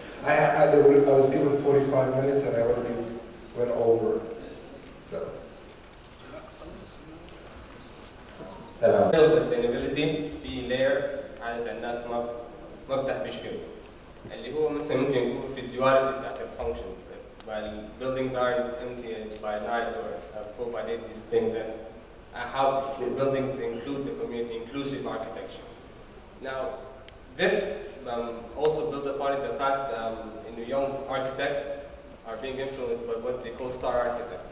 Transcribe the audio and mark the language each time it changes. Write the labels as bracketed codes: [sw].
[en] I was given 45 minutes and I already went over. So. [ar] Sustainability في layer عادة الناس ما بتحبش فيه. اللي هو مثلا ممكن يكون في الديواليتي بتاعت الفانكشنز. [en] While buildings aren't empty by night or full by day, these things, and how the buildings include the community, inclusive architecture. Now, this also builds upon the fact that young architects are being influenced by what they call star architect.